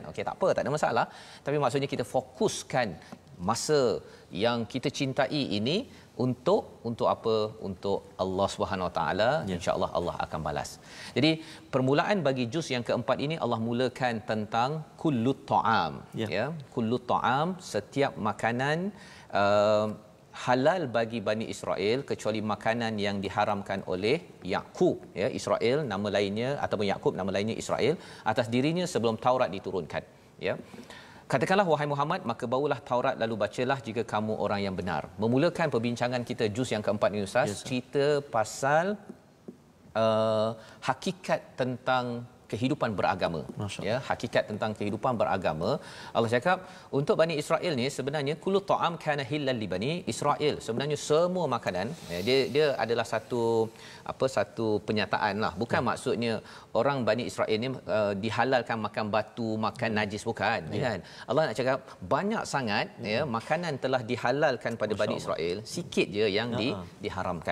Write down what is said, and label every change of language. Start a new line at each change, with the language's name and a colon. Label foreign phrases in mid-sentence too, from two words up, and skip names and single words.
Malay: Okey, tak apa, tak ada masalah. Tapi maksudnya kita fokuskan masa yang kita cintai ini untuk apa? Untuk Allah
Arabic: سبحانه وتعالى. إن شاء الله
Malay: Allah akan balas. Jadi permulaan bagi juz yang keempat ini Allah mulakan tentang
Arabic: كل الطعام. Ya, كل الطعام,
Malay: setiap makanan halal bagi Bani Israel kecuali makanan yang diharamkan oleh Yaqub, ya, Israel nama lainnya, ataupun Yaqub nama lainnya Israel, atas dirinya sebelum Taurat diturunkan, ya. Katakanlah wahai Muhammad, maka bawalah Taurat lalu bacalah jika kamu orang yang benar. Memulakan perbincangan kita juz yang keempat ni, Ustaz, cerita pasal hakikat tentang kehidupan beragama, ya, hakikat tentang kehidupan beragama. Allah cakap untuk Bani Israel ni sebenarnya
Arabic: كل الطعام كان حلا لبني إسرائيل,
Malay: sebenarnya semua makanan, ya, dia adalah satu penyataan lah, bukan maksudnya orang Bani Israel ni dihalalkan makan batu, makan najis, bukan, kan. Allah nak cakap banyak sangat, ya, makanan telah dihalalkan pada Bani Israel, sikit je yang diharamkan,